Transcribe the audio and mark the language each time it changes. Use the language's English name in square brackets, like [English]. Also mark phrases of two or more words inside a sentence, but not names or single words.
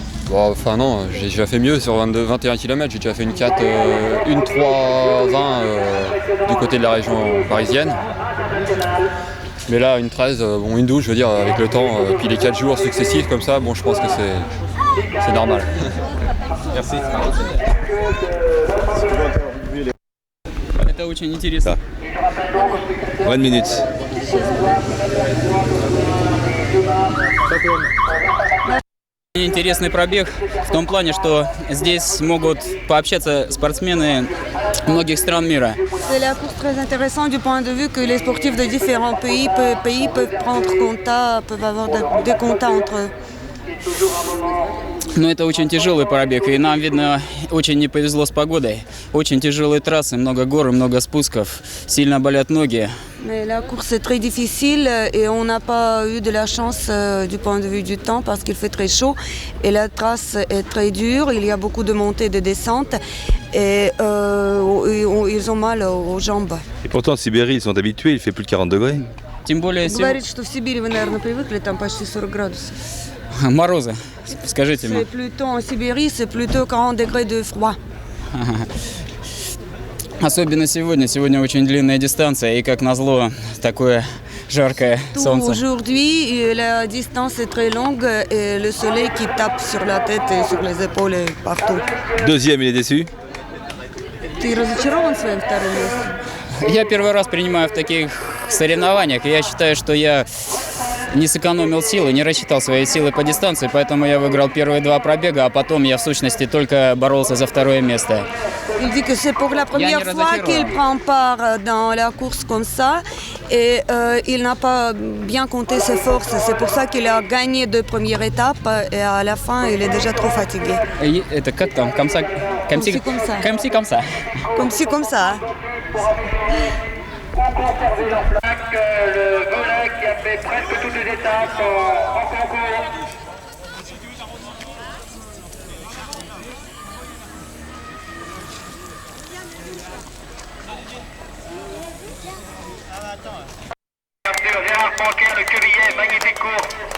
[French] Bon, enfin non, j'ai déjà fait mieux sur 21 km, j'ai déjà fait une 3,20 du côté de la région parisienne. Mais là, une 13, bon, une 12, je veux dire, avec le temps, puis les 4 jours successifs comme ça, bon, je pense que c'est normal. Merci. [Russian] Это очень интересно. [French] 20 minutes. [Russian] Интересный пробег в том плане, что здесь могут пообщаться спортсмены многих стран мира. [French] C'est la course très intéressante du point de vue que les sportifs de différents pays peuvent prendre contact, peuvent avoir des contacts entre eux. [Russian] Но это очень тяжелый пробег, и нам, видно, очень не повезло с погодой. Очень тяжелые трассы, много гор и много спусков, сильно болят ноги. [French] Mais la course est très difficile et on n'a pas eu de la chance du point de vue du temps parce qu'il fait très chaud et la trace est très dure, il y a beaucoup de montées et de descentes et ils ont mal aux jambes. Et pourtant, en Sibérie, ils sont habitués, il fait plus de 40 degrés. [Russian] Тем более Говорит, что в Сибири вы, наверное, привыкли, там почти 40 градусов. морозы, скажите мне. [French] C'est plutôt en Sibérie, c'est plutôt 40 degrés de froid. [Russian] Особенно сегодня. Сегодня очень длинная дистанция, и как назло, такое жаркое солнце. [French] Aujourd'hui, la distance est très longue et le soleil qui tape sur la tête et sur les épaules et partout. Deuxième, il est déçu? [Russian] Ты разочарован своим вторым местом? Я первый раз принимаю в таких соревнованиях, и я считаю, что я не сэкономил силы, не рассчитал свои силы по дистанции, поэтому я выиграл первые 2 пробега, а потом я в сущности только боролся за 2 место. [French] Il dit que c'est pour la première fois qu'il prend part dans la course comme ça et il n'a pas bien compté ses forces. C'est pour ça qu'il a gagné 2 premières étapes et à la fin, il est déjà trop fatigué. [Russian] Et это как там? [French] Comme ça? Comme ci, comme ça. Comme ci, comme ça. Comme ci, comme ça. Le volet qui a fait presque toutes les étapes en concours. Bien sûr, Gérard Panquer, le quevillet, magnifique course.